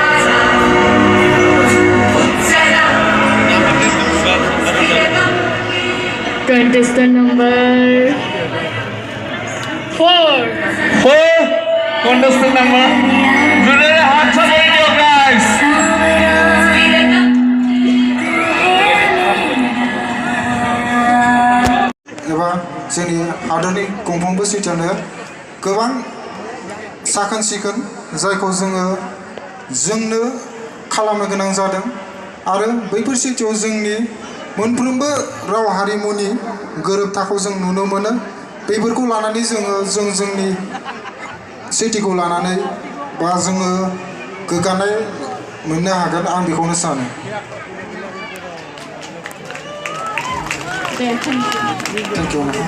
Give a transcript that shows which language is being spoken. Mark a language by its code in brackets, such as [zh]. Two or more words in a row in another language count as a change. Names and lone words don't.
[en] Contestant number 4. Contestant number. Junior hands up in your guys. [brx] एबा जोंनि हादरनि गंफ्रोमबो सिटियावनो गोबां साखोन सिखोन जायखौ जोंनो खालामनो गोनां जादों आरो बैफोर सिटियाव जोंनि मोनफ्रोमबो राव हारिमुनि गोरोबथाखौ जों नुनो मोनो बेफोरखौ लानानै जोंनि सिटिखौ लानानै बा जोङो गोग्गानाय मोननो हागोन आं बेखौनो सानो [en] Thank you.